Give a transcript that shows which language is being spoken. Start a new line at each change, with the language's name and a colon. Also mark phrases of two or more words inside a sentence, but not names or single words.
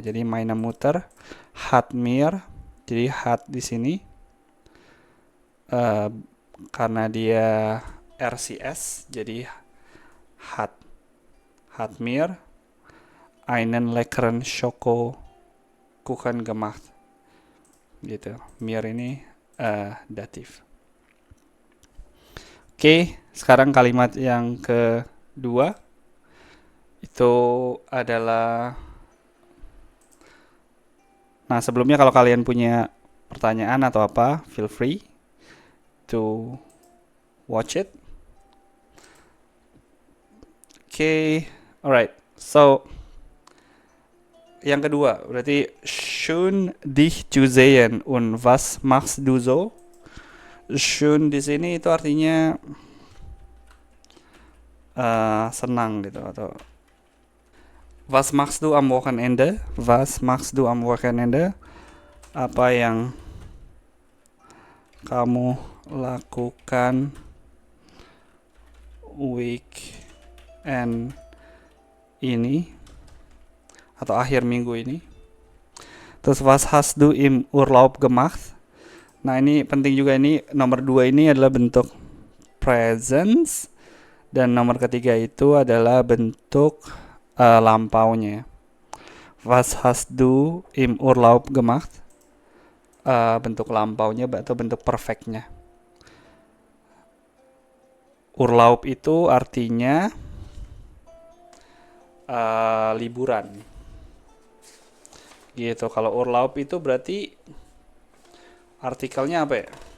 German: Jadi meine Mutter hat mir,
Indonesian: jadi hat di sini karena dia RCS, jadi
German: hat mir einen leckeren Schokokuchen gemacht.
Indonesian: Gitu. Mir ini datif. Oke, sekarang kalimat yang kedua itu adalah, nah sebelumnya kalau kalian punya pertanyaan atau apa,
English: feel free to watch it. Okay, alright.
Indonesian: So yang kedua berarti
German: schön dich zu sehen und was machst du so?
Indonesian: Schön di sini itu artinya senang gitu, atau
German: was machst du am Wochenende? Was machst du am Wochenende?
Indonesian: Apa yang kamu lakukan weekend ini atau akhir minggu ini.
German: Terus was hast du im Urlaub gemacht?
Indonesian: Nah ini penting juga, ini nomor 2 ini adalah bentuk presence dan nomor ketiga itu adalah bentuk lampaunya.
German: Was hast du im Urlaub gemacht?
Indonesian: Bentuk lampaunya atau bentuk perfectnya. Urlaub itu artinya liburan. Gitu. Kalau Urlaub itu berarti artikelnya apa ya?